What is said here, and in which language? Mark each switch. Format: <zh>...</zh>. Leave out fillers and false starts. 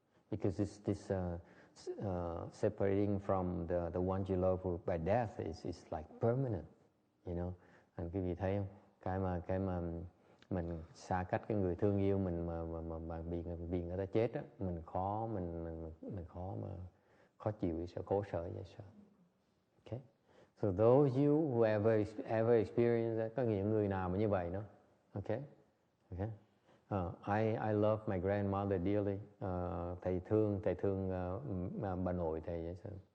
<en>Because this separating from the one you love by death is like permanent, you know.</en> <vi>Anh quý vị thấy không? Cái mà mình xa cách cái người thương yêu mình mà bị người ta chết á, mình khó mà khó chịu, sợ khổ sở vậy sao? Okay.</vi> <en>So those you who ever experienced that,</en> <vi>có những người nào mà như vậy đó.</vi> <en>Okay. I love my grandmother dearly.</en> <vi>Thầy thương bà nội thầy vậy sao?</vi>